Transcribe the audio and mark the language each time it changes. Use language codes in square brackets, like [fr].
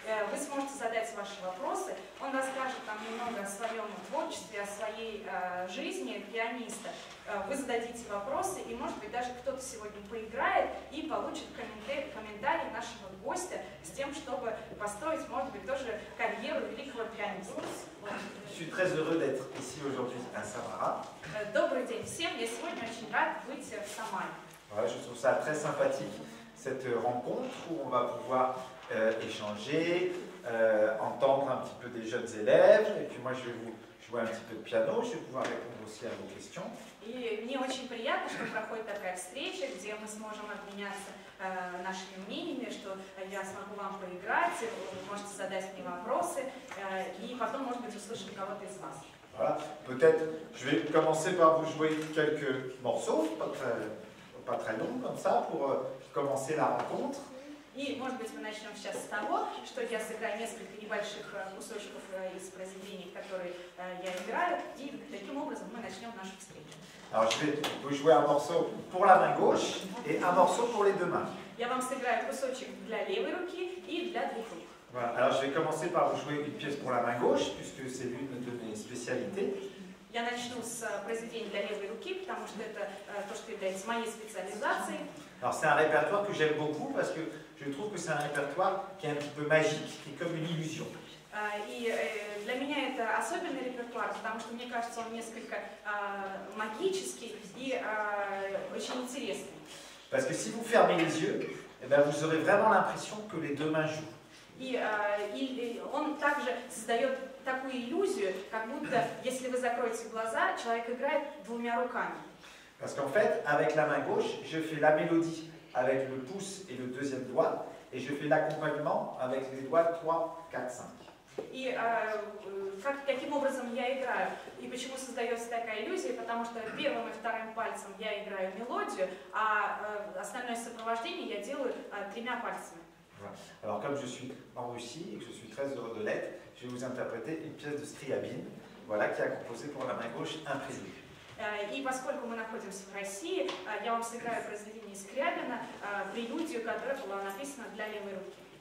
[ru] Вы сможете задать ваши вопросы, он расскажет нам немного о своем творчестве, о своей жизни пианиста. Вы зададите вопросы, и, может быть, даже кто-то сегодня поиграет и получит комментарий нашего гостя с тем, чтобы построить, может быть, тоже карьеру великого пианиста. [fr] Je suis très heureux d'être ici aujourd'hui à Samara. [ru] Добрый день всем, я сегодня очень рад быть в Самаре. [fr] Voilà, je trouve ça très sympathique, cette rencontre où on va pouvoir échanger, entendre un petit peu des jeunes élèves, et puis moi je vais vous jouer un petit peu de piano, je vais pouvoir répondre aussi à vos questions. [ru] И мне очень приятно, что проходит такая встреча, где мы сможем обменяться нашими мнениями, что я смогу вам поиграть, вы можете задать мне вопросы, и потом, может быть, услышим кого-то из вас. [fr] Voilà, peut-être je vais commencer par vous jouer quelques morceaux, pas très longs comme ça, pour commencer la rencontre. [ru] И, может быть, мы начнем сейчас с того, что я сыграю несколько небольших кусочков из произведений, которые я играю, и таким образом мы начнем нашу встречу. [fr] Alors, je vais vous jouer un morceau pour la main gauche et un morceau pour les deux mains. [ru] Я вам сыграю кусочек для левой руки и для двух рук. [fr] Voilà. Alors, je vais commencer par vous jouer une pièce pour la main gauche, puisque c'est l'une de mes spécialités. [ru] Я начну с произведения для левой руки, потому что это то, что является моей специализацией. [fr] Alors, c'est un répertoire que j'aime beaucoup parce que je trouve que c'est un répertoire qui est un petit peu magique, qui est comme une illusion. [ru] И для меня это особенный репертуар, потому что мне кажется, он несколько магический и очень интересный. [fr] Parce que si vous fermez les yeux, eh ben, vous aurez vraiment l'impression que les deux mains jouent. [ru] И он также создает такую иллюзию, как будто, если вы закроете глаза, человек играет двумя руками. [fr] Parce qu'en fait, avec la main gauche, je fais la mélodie avec le pouce et le deuxième doigt, et je fais l'accompagnement avec les doigts 3, 4, 5. [ru] И каким образом я играю? И почему создается такая иллюзия? Потому что первым и вторым пальцем я играю мелодию, а остальное сопровождение я делаю 3 пальцами. [fr] Voilà. Alors comme je suis en Russie et que je suis très heureux de l'être, je vais vous interpréter une pièce de Scriabine, voilà, qui a composé pour la main gauche un prélude. [ru] И поскольку мы находимся в России, я вам сыграю произведение Скрябина, прелюдию, которая была написана для левой руки.